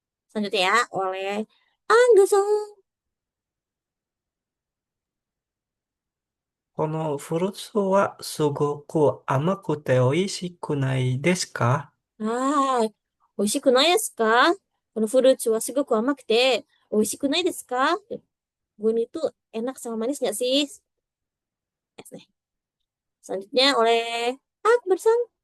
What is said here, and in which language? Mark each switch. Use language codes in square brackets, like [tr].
[id] Selanjutnya ya oleh Angga-san. [ja] このフルーツはすごく甘くて美味しくないですか？美味しくないですか？このフルーツはすごく甘くて美味しくないですか? [id] Bun itu enak sama manis nggak sih? Yes, nih. Selanjutnya oleh Akbar-san.